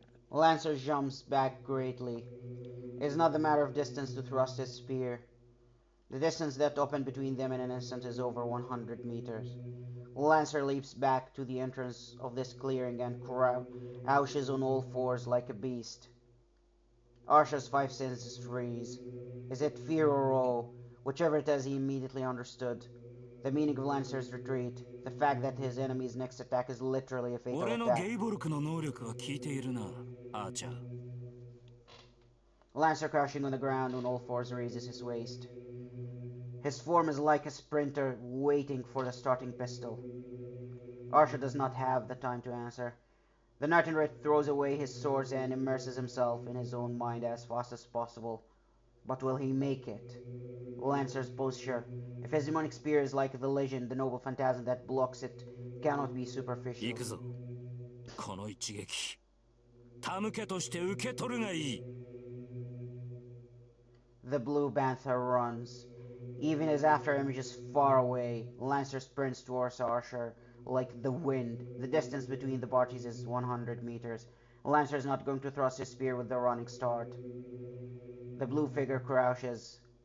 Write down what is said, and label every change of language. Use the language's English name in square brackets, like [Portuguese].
[English] Lancer jumps back greatly. It is not the matter of distance to thrust his spear. The distance that opened between them in an instant is over 100 meters. Lancer leaps back to the entrance of this clearing and crouches on all fours like a beast. Archer's 5 senses freeze. Is it fear or awe? Whichever it is, he immediately understood. The meaning of Lancer's retreat, the fact that his enemy's next attack is literally a fatal [Japanese] 俺の [English] attack. [Japanese] ゲイボルクの能力は効いているな、アーチャー。 [English] Lancer crouching on the ground on all fours raises his waist. His form is like a sprinter waiting for the starting pistol. Archer does not have the time to answer. The knight in red throws away his swords and immerses himself in his own mind as fast as possible. But will he make it? Lancer's posture. If his demonic spear is like the legend, the noble phantasm that blocks it cannot be superficial. [Japanese] 行くぞ。この一撃。手向けとして受け取るがいい。 [English] The blue panther runs. Even as after him is far away, Lancer sprints towards Archer like the wind. The distance between the parties is 100 meters. Lancer is not going to thrust his spear with the running start. The blue figure crouches.